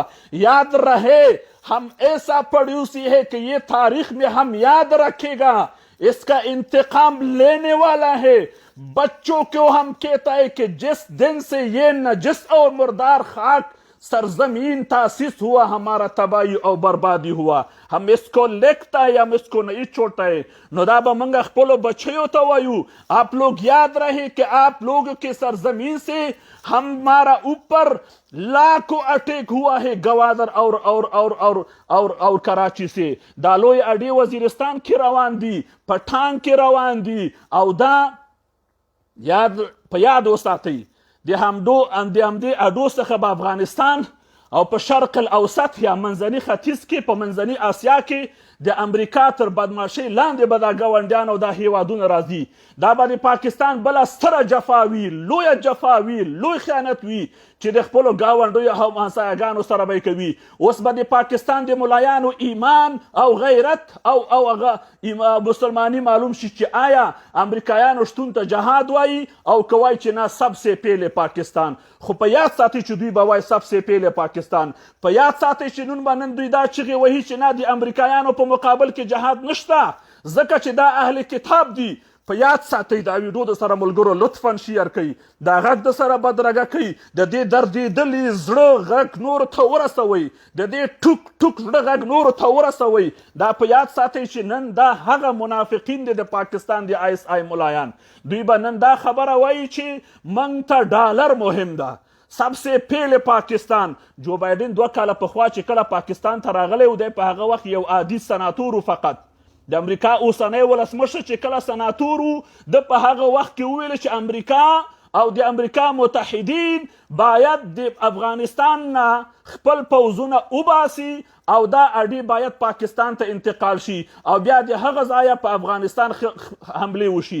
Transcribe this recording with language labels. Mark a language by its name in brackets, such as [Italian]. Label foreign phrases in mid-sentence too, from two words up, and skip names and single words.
[Urdu] یاد رہے ہم ایسا پڑوسی ہے کہ یہ تاریخ میں ہم یاد رکھے گا, اس کا انتقام لینے والا ہے. بچوں کو ہم کہتا ہے کہ جس دن سے یہ نجس اور مردار خاک سرزمین تاسیس ہوا ہمارا تباہی اور بربادی ہوا. ہم اس کو لکھتا ہے, ہم اس کو نہیں چھوڑتا ہے. [Pashto] نو دا به منگا خپلو بچیو ته وایو, [Urdu] آپ لوگ یاد رہے کہ آپ لوگوں کے سرزمین سے ہمارا اوپر لاکھوں اٹیک ہوا ہے گوادر اور کراچی سے. [Pashto] دا لوی اډی وزیرستان کې روان دي, پټان کې روان دي, او دا په یاد وساتئ د همدې اډو څخه به افغانستان او په شرق الاوسط یا منځني ختیځ کې په منځني آسیا کې د امریکا تر بدماشۍ لاندې به دا ګاونډیان او دا هیوادونه راځي. دا به د پاکستان بله ستره جفا وي, لویه جفا وي, لوی خیانت وي چې د خپلو ګاونډیو او همسایهګانو سره به یې کوي. اوس به د پاکستان د ملایانو ایمان او غیرت او هغه مسلمانی معلوم شي چې آیا امریکایانو شتون ته جهاد وایي او که وایي چې نه [Urdu] سب سے پهلے پاکستان. [Pashto] خو په یاد ساتئ چې دوی به وایي [Urdu] سب سے پهلے پاکستان. [Pashto] په یاد ساتئ چې نن به نن دوی دا چغې وهي چې نه د امریکایانو په مقابل کې جهاد نشته ځکه چې دا اهل کتاب دي. په یاد ساتئ دا ویډیو د سره ملګرو لطفا شیر کړئ, دا غږ د سره بدرګه کړئ, د دې دردېدلي زړه غږ نورو ته ورسوئ, د دې ټوک ټوک زړه غږ نورو ته ورسوئ. دا په یاد ساتئ چې نن دا هغه منافقین دي د پاکستان د ISI ملایان. دوی به نن دا خبره وایي چې موږ ته ډالر مهم ده, [Urdu] سب سے پهلے پاکستان. [Pashto] جو بایدن 2 کاله پخوا چې کله پاکستان ته راغلی و دی په هغه وخت یو عادي سناتور فقط د امریکا اوسنی ولسمشر چې کله سناتور و د په هغه وخت کې وویل چې امریکا او د امریکا متحدین باید د افغانستان نه خپل پوځونه وباسي او دا اډی باید پاکستان ته انتقال شي او بیا د هغه ځایه په افغانستان حملې وشي.